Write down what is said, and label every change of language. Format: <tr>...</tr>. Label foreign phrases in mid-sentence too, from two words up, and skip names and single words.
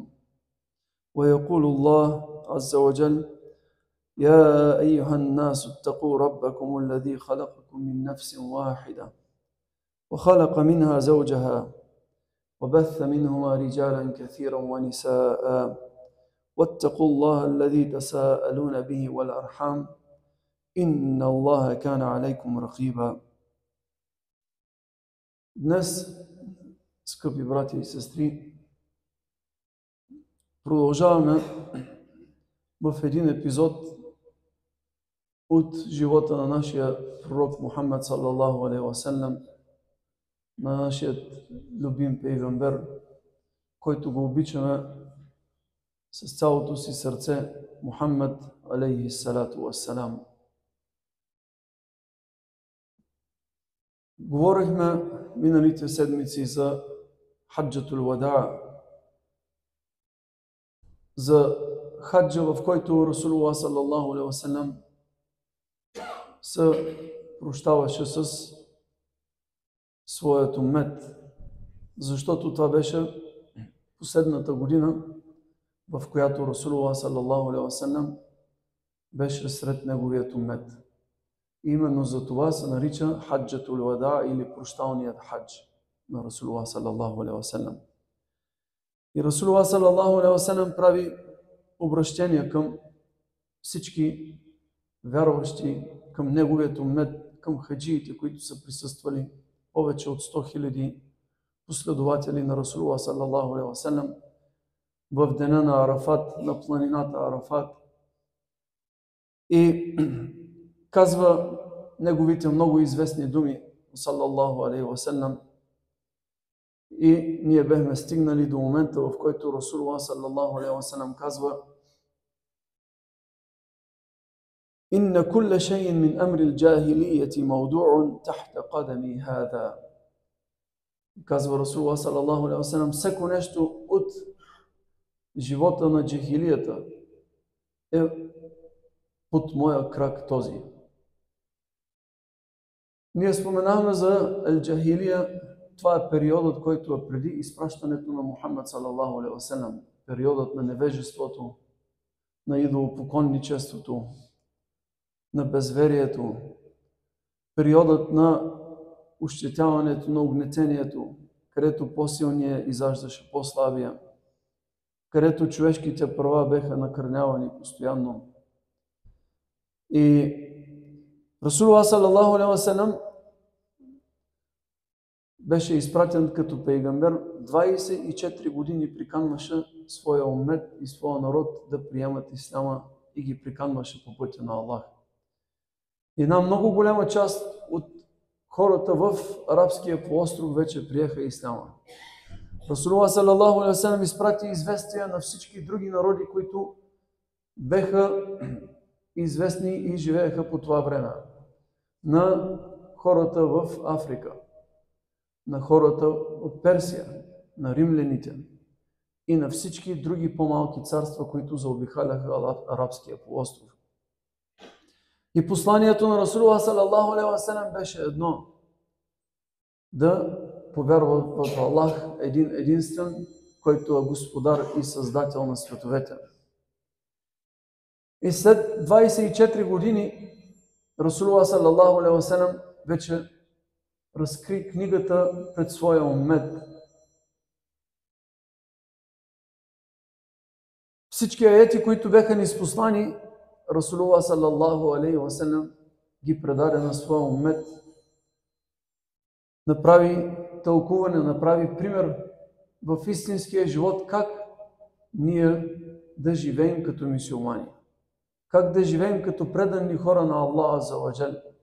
<ar>ويقول الله عز وجل: يا أيها الناس اتقوا ربكم الذي خلقكم من نفس واحدة وخلق منها زوجها وبث منهما رجالا كثيرا ونساء واتقوا الله الذي تساءلون به والأرحام إن الله كان عليكم رقيبا.</ar> <bg>Днес, скъпи братя и сестри, продължаваме в един епизод от живота на нашия пророк Мухаммад</bg> <ar>صلى الله عليه وسلم,</ar> <bg>на нашия любим пейгамбер, който го обичаме с цялото си сърце, Мухаммад</bg> <ar>عليه الصلاة والسلام.</ar> <bg>Говорихме миналите седмици за</bg> <ar>حجة الوداع,</ar> <bg>за хаджа, в който Расулуллах</bg> <ar>صلى الله عليه وسلم</ar> <bg>се прощаваше с своят уммет, защото това беше последната година, в която Расулуллах</bg> <ar>صلى الله عليه وسلم</ar> <bg>беше сред неговият уммет. И именно за това се нарича</bg> <ar>حجة الوداع</ar> <bg>или прощалният хадж на Расулуллах</bg> <ar>صلى الله عليه وسلم.</ar> <bg>И Расулуллах</bg> <ar>صلى الله عليه وسلم</ar> <bg>прави обращение към всички вярващи, към неговият уммет, към хаджиите, които са присъствали, повече от 100 000 последователи на Расулуллах</bg> <ar>صلى الله عليه وسلم</ar> <bg>в деня на Арафат, на планината Арафат. И казва неговите много известни думи,</bg> <ar>صلى الله عليه وسلم.</ar> <bg>И ние бехме стигнали до момента, в който Расулуллах</bg> <ar>صلى الله عليه وسلم</ar> <bg>казва:</bg> <ar>إن كل شيء من أمر الجاهلية موضوع تحت قدمي هذا.</ar> <bg>Казва Расулуллах</bg> <ar>صلى الله عليه وسلم:</ar> <bg>всеко нещо от живота на джахилията е под моя крак този. Ние споменахме за Ал-Джахилия. Това е периодът, който е преди изпращането на Мухаммад</bg> <ar>صلى الله عليه وسلم.</ar> <bg>Периодът на невежеството, на идолопоклонничеството, на безверието. Периодът на ощетяването, на угнетението, където по-силният изаждаше по-слабия, където човешките права беха накърнявани постоянно. И Расулуллах</bg> <ar>صلى الله عليه وسلم</ar> <bg>беше изпратен като пейгамбер. 24 години приканваше своя уммет и своя народ да приемат исляма и ги приканваше по пътя на Аллах. Една много голяма част от хората в арабския полуостров вече приеха исляма. Расулуллах</bg> <ar>صلى الله عليه وسلم</ar> <bg>изпрати известия на всички други народи, които беха известни и живееха по това време. На хората в Африка, на хората от Персия, на римляните и на всички други по-малки царства, които заобикаляха арабския полуостров. И посланието на Расулуллах</bg> <ar>صلى الله عليه وسلم</ar> <bg>беше едно: да повярва в Аллах един единствен, който е господар и създател на световете. И след 24 години Расулуллах</bg> <ar>صلى الله عليه وسلم</ar> <bg>вече разкри книгата пред своя уммет. Всички аети, които бяха ниспослани, Расулуллах</bg> <ar>صلى الله عليه وسلم</ar> <bg>ги предаде на своя уммет. Направи тълкуване, направи пример в истинския живот как ние да живеем като мюсюлмани. Как да живеем като предани хора на</bg> <ar>الله عز وجل.</ar>